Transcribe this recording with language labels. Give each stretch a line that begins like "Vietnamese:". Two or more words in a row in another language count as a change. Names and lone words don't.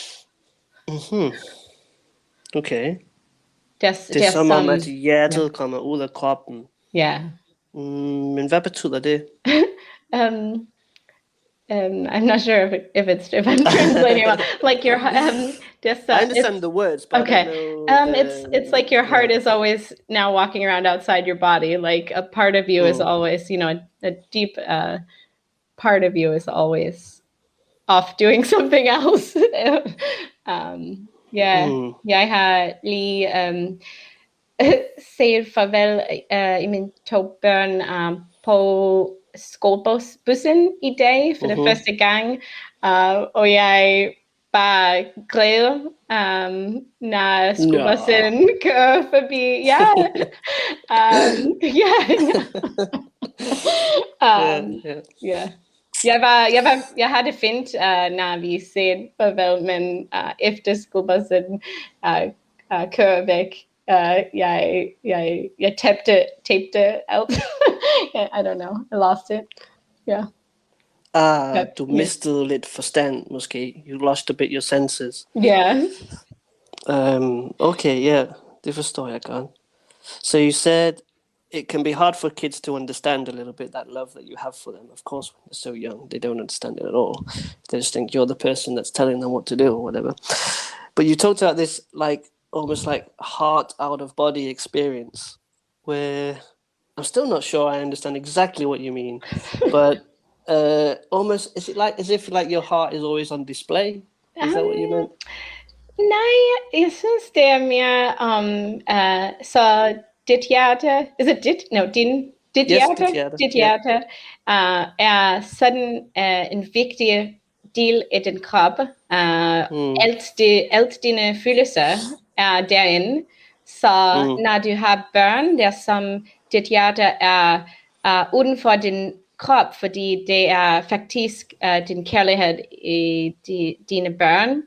Danish: Okay. Det er som om, at hjertet kommer ud af kroppen. Ja. Men hvad betyder det?
English: I'm not sure if I'm translating well. Like your I understand the words, but okay. I don't know It's like your heart is always now walking around outside your body. Like a part of you is always, a deep part of you is always off doing something else.
Danish: Jeg har lige set farvel i mine 2 børn på skolebussen i dag for det første gang, og jeg bare glæder, når skolebussen kører forbi. Jeg har det fint, når vi ser farvel, men efter skolebussen kører væk, jeg tabte alt.
English: I don't know, I lost it.
Danish: Du mistede lidt forstand, måske.
English: You lost a bit your senses. Yeah. Okay, yeah,
Danish: det forstår jeg godt.
English: So you said it can be hard for kids to understand a little bit that love that you have for them. Of course, when they're so young, they don't understand it at all. They just think you're the person that's telling them what to do or whatever. But you talked about this like almost like heart out of body experience, where I'm still not sure I understand exactly what you mean, but almost is it like as if like your heart is always on display? Is that what you meant?
Danish: Nej, jeg synes det er mere så dit hjerte,
English: is it dit? No,
Danish: dit hjerte er sådan en vigtig del af din krop. Alt dine følelser er derinde. Så når du har børn, der som dit hjerte er uden for din krop, fordi det er faktisk din kærlighed i dine børn.